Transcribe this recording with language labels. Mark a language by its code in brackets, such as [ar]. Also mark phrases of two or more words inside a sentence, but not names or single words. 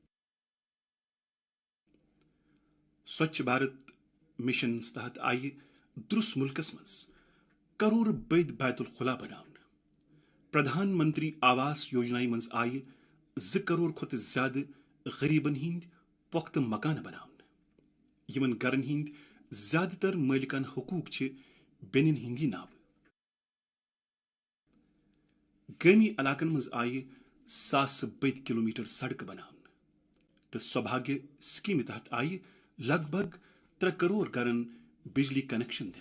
[ks] سوچھ بھارت مشنس تحت آیہ درس ملکس مز کرور بٔدۍ بیت الخلا بناونہٕ. پردھان منتری آواس یوجنا مز آیہ 2 کرور کھۄتہٕ زیادٕ غریبن ہند پختہ مکانہ بناونہٕ. یمن گرن ہند زیادہ تر مالکان حقوق چھ بینن ہندی ناو. گامی علاقن مز آیہ ساسہٕ بٔدۍ کلومیٹر سڑکہ بناونہٕ. تو سوبھاگیہ سکیمہ تحت آیہ لگ بھگ 3 کرور گرن بجلی کنیکشن دنہ.